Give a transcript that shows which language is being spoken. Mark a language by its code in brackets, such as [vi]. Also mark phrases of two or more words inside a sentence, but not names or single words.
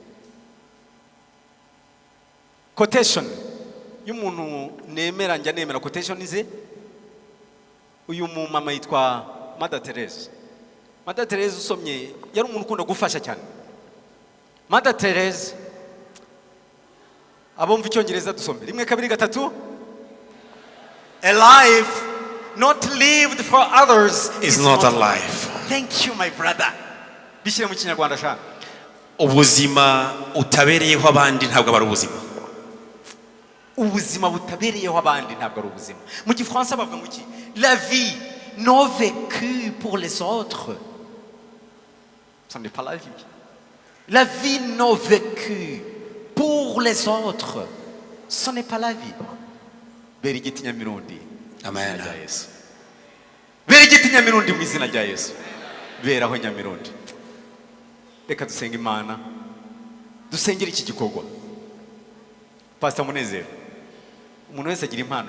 [rw] Quotation y'umuntu nemera, njya nemera quotation ize. Uyu mu mama yitwa Mother Teresa. Mother Teresa usomye yari umuntu ukunda gufasha cyane. Mother Teresa, abumva icyongereza dusome 1 2 3. [en] A life not lived for others is not a life. Thank you my brother. [rw] Bishyire mu Kinyarwanda sha. Ubuzima utabereyeho abandi ntabwo aba ari ubuzima. Ubuzima butabereyeho abandi ntabwo ari ubuzima. Mu Gifaransa bavuga ngo iki? [fr] La vie non vécue pour les autres, ce n'est pas la vie. La vie non vécue pour les autres, ce n'est pas la vie. [rw] Berigiti Nyamirundi. Amen. Berigiti Nyamirundi mu izina rya Yesu. Beraho Nyamirundi. Reka dusenga Imana, dusengera iki gikorwa. Pastor Munezero, umuntu wese agira impano ye.